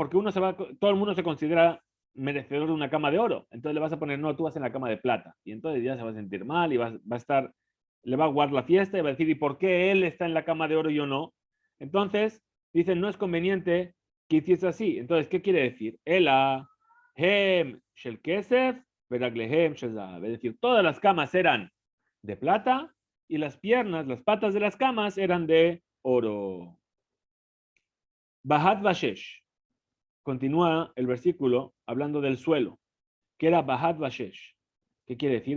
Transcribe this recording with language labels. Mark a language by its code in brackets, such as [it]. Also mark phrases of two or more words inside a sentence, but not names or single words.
[es] Porque todo el mundo se considera merecedor de una cama de oro. Entonces le vas a poner, no, tú vas en la cama de plata. Y entonces ya se va a sentir mal y va a estar, le va a guardar la fiesta y va a decir, ¿y por qué él está en la cama de oro y yo no? Entonces, dicen, no es conveniente que hiciese así. Entonces, ¿qué quiere decir? [he] אלא הם של כסף ורגליהם של זהב. [es] Es decir, todas las camas eran de plata y las piernas, las patas de las camas eran de oro. [he] בהט ושש. [es] Continúa el versículo hablando del suelo, que era [he] בהט ושש. [es] ¿Qué quiere decir?